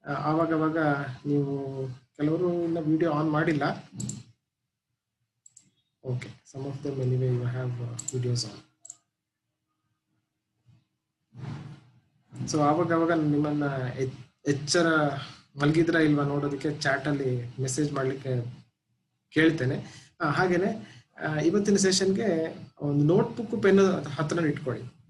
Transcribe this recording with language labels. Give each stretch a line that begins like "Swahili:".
Kannada: ಆವಾಗ ನೀವು ಕೆಲವರು ಇನ್ನ ವಿಡಿಯೋ ಆನ್ ಮಾಡಿಲ್ಲ.
English: Okay, some of them anyway you have videos on.
Kannada: So ಆವಾಗ ನಿಮ್ಮನ್ನ ಎಚ್ಚರ ಮಲಗಿದ್ರ ಇಲ್ವಾ ನೋಡೋದಕ್ಕೆ ಚಾಟ್ ಅಲ್ಲಿ ಮೆಸೇಜ್ ಮಾಡ್ಲಿಕ್ಕೆ ಕೇಳ್ತೇನೆ. ಹಾಗೇನೆ ಇವತ್ತಿನ ಸೆಷನ್ಗೆ ಒಂದು ನೋಟ್ಬುಕ್ ಪೆನ್ ಹತ್ರ ಇಟ್ಕೊಳ್ಳಿ.